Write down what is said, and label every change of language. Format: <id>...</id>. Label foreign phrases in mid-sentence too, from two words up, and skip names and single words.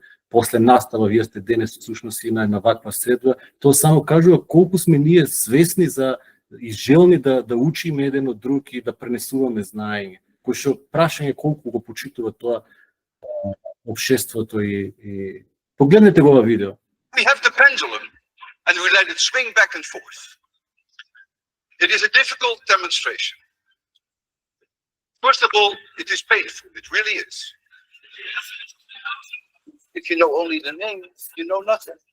<mk>После настава вие сте денес всушност и на една ваква средба. Тоа само кажува колку сме ние свесни за и желни да учиме еден од друг и да пренесуваме знаење. Кој што прашање колку го почитува тоа општеството и погледнете го ова видео.</mk> <en>We have the pendulum and we let it swing back and forth. It is a difficult demonstration. First of all, it is painful. It really is. If you know only the name, you know nothing.</en>